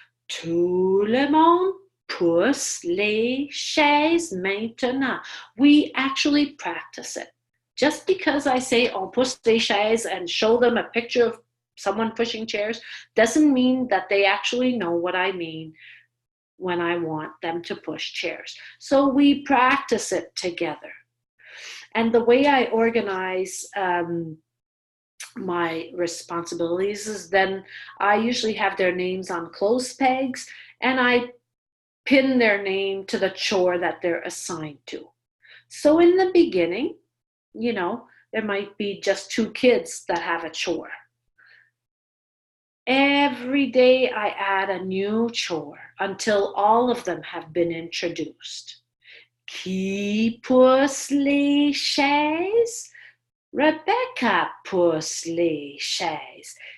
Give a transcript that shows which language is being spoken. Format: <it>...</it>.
<fr>Tout le monde pousse les chaises maintenant.</fr> <en>We actually practice it. Just because I say</en> <fr>on pousse les chaises</fr> <en>and show them a picture of someone pushing chairs doesn't mean that they actually know what I mean when I want them to push chairs. So we practice it together. And the way I organize my responsibilities is then I usually have their names on clothes pegs and I pin their name to the chore that they're assigned to. So in the beginning, you know, there might be just 2 kids that have a chore. Every day I add a new chore until all of them have been introduced.</en> <fr>Qui pousse les chaises? Rebecca pousse les chaises.</fr>